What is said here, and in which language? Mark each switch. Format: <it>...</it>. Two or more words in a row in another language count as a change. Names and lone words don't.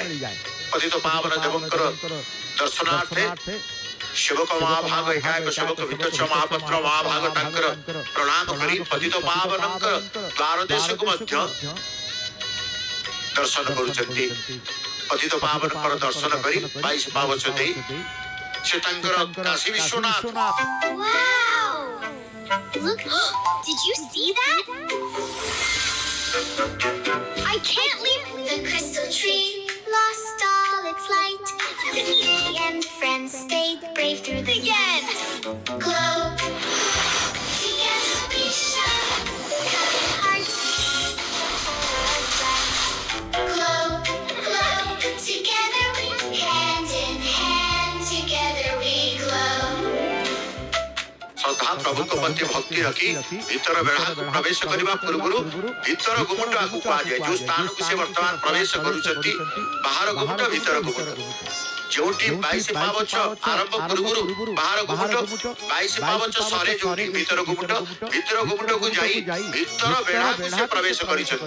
<or>ପତିତ ପାବନ ଦେବଙ୍କର ଦର୍ଶନାର୍ଥେ ସେବକ ମହାଭାଗ ଏକାକ ସେବକ ଭିତରଚ୍ଛ ମହାପାତ୍ର ମହାଭାଗ ତାଙ୍କର ପ୍ରଣାମ କରି ପତିତ ପାବନଙ୍କର ଦ୍ୱାର ଦେଶକୁ ମଧ୍ୟ ଦର୍ଶନ କରୁଛନ୍ତି। ପତିତ ପାବନଙ୍କର ଦର୍ଶନ କରି 22 ପାବଛ ଦେଇ ସେ ତାଙ୍କର କାଶୀ ବିଶ୍ୱନାଥ।</or> <en>Wow! Look, did you see that? I can't leave the crystal tree. Lost all its light. He and friends stayed brave through the end. Glow. Together we shine. Hearts bright. Glow, glow. Together we hand in hand. Together we glow.</en> <or>श्रद्धा प्रभुଙ୍କ ପ୍ରତି ଭକ୍ତି ରଖି ଭିତର ବେଢ଼ାକୁ ପ୍ରବେଶ କରିବା ପୂର୍ବରୁ ଭିତର ଗୁମୁଟ ଆକୁ କୁହାଯାଏ। ଯେଉଁ ସ୍ଥାନକୁ ସେ ବର୍ତ୍ତମାନ ପ୍ରବେଶ କରୁଛନ୍ତି ବାହାର ଗୁମୁଟ ଭିତର ଗୁମୁଟ। ଯେଉଁଠି 22 ପାବଛ ଆରମ୍ଭ ପୂର୍ବରୁ ବାହାର ଗୁମୁଟ, 22 ପାବଛ ସରେ ଯେଉଁଠି ଭିତର ଗୁମୁଟ, ଭିତର ଗୁମୁଟକୁ ଯାଇ ଭିତର ବେଢ଼ାକୁ ସେ ପ୍ରବେଶ କରିଛନ୍ତି।</or>